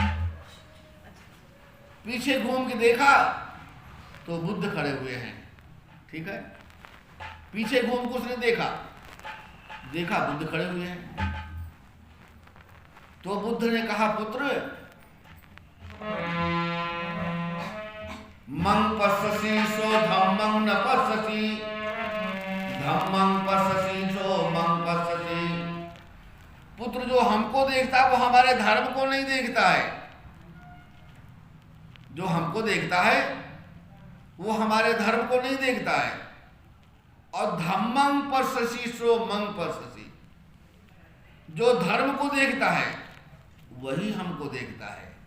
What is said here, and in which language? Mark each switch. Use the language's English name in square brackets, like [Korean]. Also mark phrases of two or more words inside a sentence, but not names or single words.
[Hindi] पीछे घूम के देखा तो बुद्ध खड़े हुए हैं। ठीक है, पीछे घूम के उसने देखा बुद्ध खड़े हुए हैं। तो बुद्ध ने कहा, [Pali] पुत्र मंग पश्यसि सो धम्मं न पश्यसि, धम्मं पश्यसि सो मंग पश्यसि। [Hindi] पुत्र जो हमको देखता है वो हमारे धर्म को नहीं देखता है, जो हमको देखता है वो हमारे धर्म को नहीं देखता है। और [Pali] धम्मं पश्यसि सो मंग पश्यसि, [Hindi] जो धर्म को देखता है वही हमको देखता है।